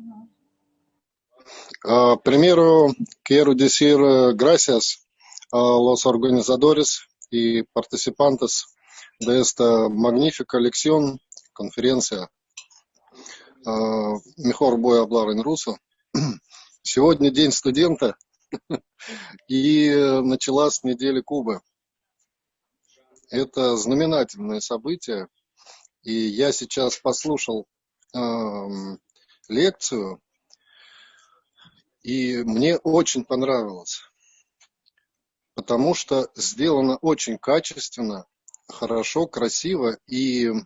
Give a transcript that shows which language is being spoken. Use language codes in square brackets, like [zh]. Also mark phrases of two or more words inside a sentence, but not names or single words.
[es] Primero quiero decir gracias a los organizadores y participantes de esta magnífica lección, conferencia. Mejor voy a hablar en ruso. [ru] Сегодня день студента и началась неделя Кубы. Это знаменательное событие, и я сейчас послушал лекцию, и мне очень понравилось, потому что сделано очень качественно, хорошо, красиво, и